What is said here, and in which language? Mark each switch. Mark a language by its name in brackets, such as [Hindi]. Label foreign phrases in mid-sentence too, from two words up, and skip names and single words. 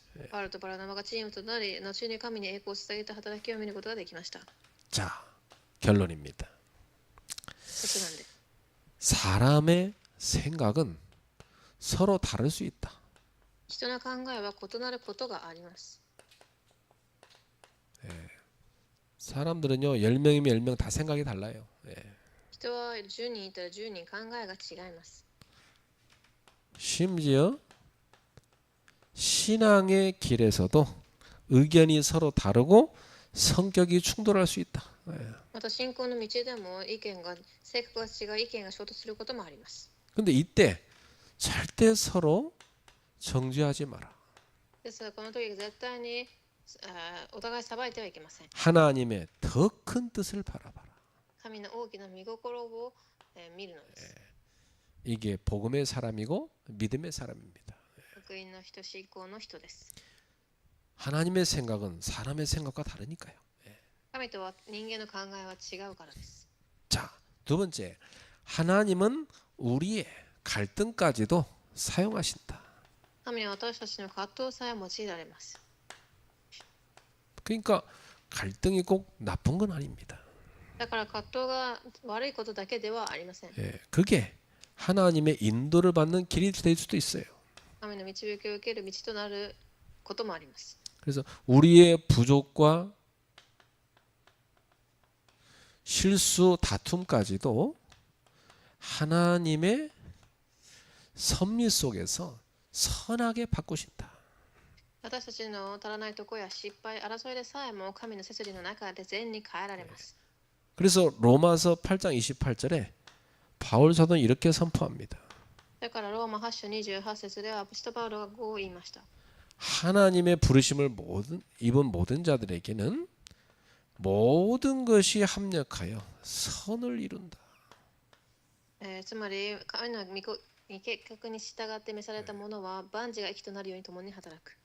[Japanese] パウロとバラナバがチームとなり、後に神に栄光を捧げた働きを見ることができました。 [Korean] 자, 결론입니다. [Japanese] 結論で、 [Korean] 사람의 생각은 서로 다를 수 있다. [Japanese] 人の考えは異なることがあります。 [Korean] 사람들은요 10명이면 10명 다 생각이 달라요. [Japanese] 人は10人いたら10人考えが違います。 [Korean] 심지어 신앙의 길에서도 의견이 서로 다르고 성격이 충돌할 수 있다. [Japanese] また信仰の道でも性格が違う意見が衝突することもあります。 [Korean] 근데 이때 절대 서로 정죄하지 마라. [Japanese] ですがこの時絶対にお互い裁いてはいけません。 [Korean] 하나님의 더 큰 뜻을 바라봐라. [Japanese] 神の大きな見心を見るのです。 [Korean] 이게 복음의 사람이고 믿음의 사람입니다. [Japanese] 福音の人、信仰の人です。 [Korean] 하나님의 생각은 사람의 생각과 다르니까요. [Japanese] 神とは人間の考えは違うからです。 [Korean] 자, 두 번째. 하나님은 우리의 갈등까지도 사용하신다. [Japanese] 神は私たちの葛藤さえ用いられます。 [Korean] 그러니까 갈등이 꼭 나쁜 건 아닙니다. [Japanese] だから葛藤が悪いことだけではありません。 [Korean] 그게 하나님의 인도를 받는 길이 될 수도 있어요. [Japanese] 神の導きを受ける道となることもあります。 [Korean] 그래서 우리의 부족과 실수 다툼까지도 하나님의 섭리 속에서 선하게 바꾸신다. [Japanese] 私たちの足らないところや失敗、争いでさえも神の摂理の中で善に変えられます。 [Korean] 그래서 로마서 8장 28절에 바울 사도는 이렇게 선포합니다. [Japanese] だからローマ8章28節では使徒パウロがこう言いました。 [Korean] 하나님의 부르심을 입은 모든 자들에게는 모든 것이 합력하여 선을 이룬다. [Japanese] つまり神の御計画に従って召された者は万事が益となるように共に働く。